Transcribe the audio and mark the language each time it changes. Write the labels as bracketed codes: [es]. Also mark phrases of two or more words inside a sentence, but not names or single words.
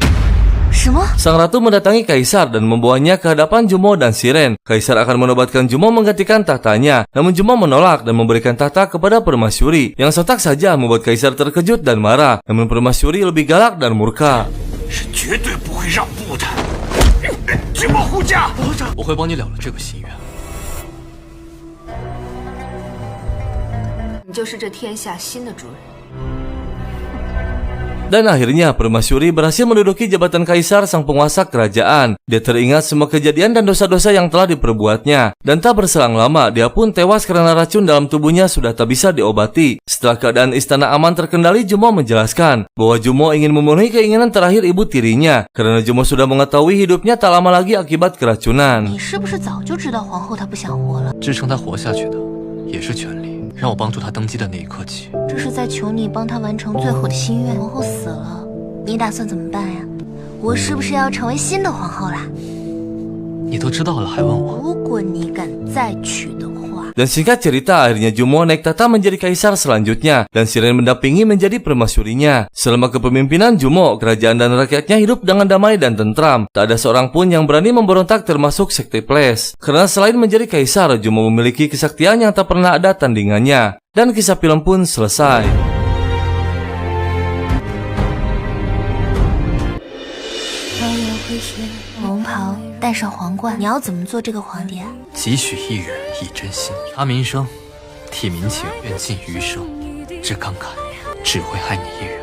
[zh] 什么？ [id] Sang ratu mendatangi Kaisar dan membawanya ke hadapan Jumo dan Siren. Kaisar akan menobatkan Jumo menggantikan tahtanya. Namun Jumo menolak dan memberikan tahta kepada permaisuri. Yang sontak saja membuat Kaisar terkejut dan marah. Namun permaisuri lebih galak dan murka. [zh] 是绝对不会让步的。君莫护驾！我会帮你了了这个心愿。你就是这天下新的主人。 [id] Dan akhirnya permaisuri berhasil menduduki jabatan kaisar sang penguasa kerajaan. Dia teringat semua kejadian dan dosa-dosa yang telah diperbuatnya. Dan tak berselang lama, dia pun tewas karena racun dalam tubuhnya sudah tak bisa diobati. Setelah keadaan istana aman terkendali, Jumo menjelaskan bahwa Jumo ingin memenuhi keinginan terakhir ibu tirinya. Karena Jumo sudah mengetahui hidupnya tak lama lagi akibat keracunan. [zh] 你是不是早就知道皇后她不想活了？支撑他活下去的也是权利。让我帮助他登基的那一刻起，这是在求你帮她完成最后的心愿。皇后死了，你打算怎么办呀？我是不是要成为新的皇后啦？你都知道了还问我？如果你敢再娶的话， [id] Dan singkat cerita, akhirnya Jumo naik tahta menjadi kaisar selanjutnya, dan Siren mendampingi menjadi permaisurinya. Selama kepemimpinan Jumo, kerajaan dan rakyatnya hidup dengan damai dan tentram. Tak ada seorang pun yang berani memberontak termasuk sekte Flash. Karena selain menjadi kaisar, Jumo memiliki kesaktian yang tak pernah ada tandingannya. Dan kisah film pun selesai. [zh] 龙袍戴上皇冠，你要怎么做这个皇帝啊？几许一人一真心，察民生，体民情，愿尽余生，只慷慨，只会爱你一人。